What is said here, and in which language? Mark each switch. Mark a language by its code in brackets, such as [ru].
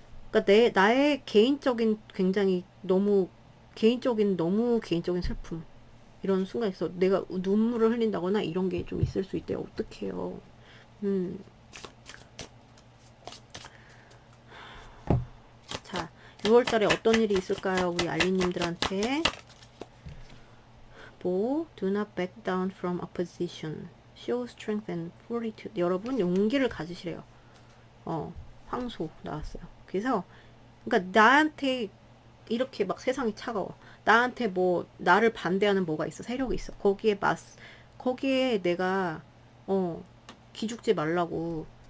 [ko] 그러니까 나의 개인적인 굉장히 너무 개인적인 슬픔. 이런 순간에서 내가 눈물을 흘린다거나 이런 게 좀 있을 수 있대요. 어떡해요. 자, 6월 달에 어떤 일이 있을까요? 우리 알리님들한테. [en] 뭐, do not back down from opposition. show strength and fortitude. [ko] 여러분, 용기를 가지시래요. 황소 나왔어요. 그래서, 그러니까 나한테 이렇게 막 세상이 차가워. 나한테 뭐, 나를 반대하는 뭐가 있어. 세력이 있어. 거기에 내가, 기죽지 말라고.